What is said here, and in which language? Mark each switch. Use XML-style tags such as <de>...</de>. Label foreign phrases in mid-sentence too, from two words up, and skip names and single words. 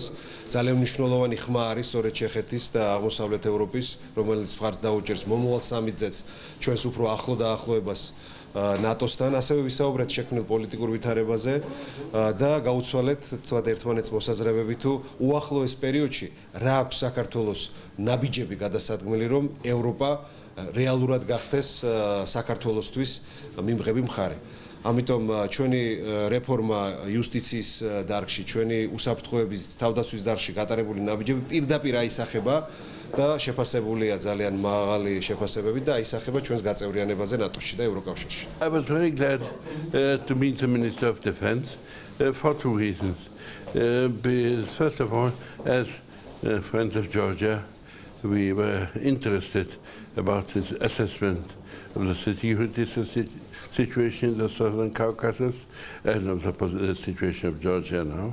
<ka>ძალიან მნიშვნელოვანი ხმა არის სწორედ ჩეხეთის და აღმოსავლეთ ევროპის, რომელიც მხარს დაუჭერს მომავალ სამი-წელს ჩვენს უფრო ახლო დაახლოებას ნატოსთან, ასევე ვისაუბრეთ შექმნილ პოლიტიკურ ვითარებაზე და გაუცვალეთ თქვათ ერთმანეთს მოსაზრებები თუ უახლოეს პერიოდში რა აქვს საქართველოს ნაბიჯები გადასადგმელი რომ ევროპა რეალურად გახდეს საქართველოსთვის მიმღები მხარე. ამიტომ ჩვენი რეფორმა იუსტიციის დარგში, ჩვენი უსაფრთხოების თავდაცვის დარგში გატარებული ნაბიჯები პირდაპირ აისახება და შეფასებულია ძალიან მაღალი შეფასებებით და აისახება ჩვენს გაწევრიანებაზე ნატოში და ევროკავშირში.</ka> <en>I was very glad to meet the Minister of Defense for two reasons. First of all, as friends of Georgia, we were interested about his assessment of the security situation in the Southern Caucasus and of the situation of Georgia now.</en>